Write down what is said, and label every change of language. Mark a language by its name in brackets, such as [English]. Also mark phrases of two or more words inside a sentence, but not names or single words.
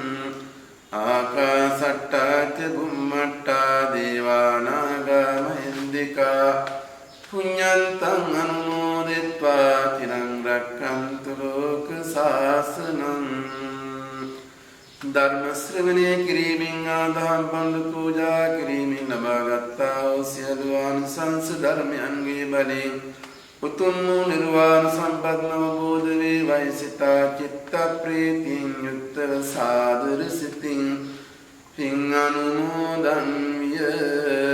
[Pali] ආකාසට්ඨා ච බුම්මට්ඨා දේවා නාග මහින්దికා පුඤ්ඤන්තං අනුමෝදිත්වා චිත්වා චිරං රක්ඛන්තු ලෝක සාසනං [Sinhala] ධර්ම ශ්‍රවණය කිරීමෙන් ආදහම් පඬු පූජා කිරීමෙන් ලබාගත්තා වූ සියලු ආනිසංස ධර්මයන්ගේ බලයෙන් උතුම් වූ නිර්වාණ සම්පත් අවබෝධ වේවායි සිතා චිත්ත ප්‍රීතියෙන් යුක්තව සාදර සිතින් පින් අනුමෝදන් විය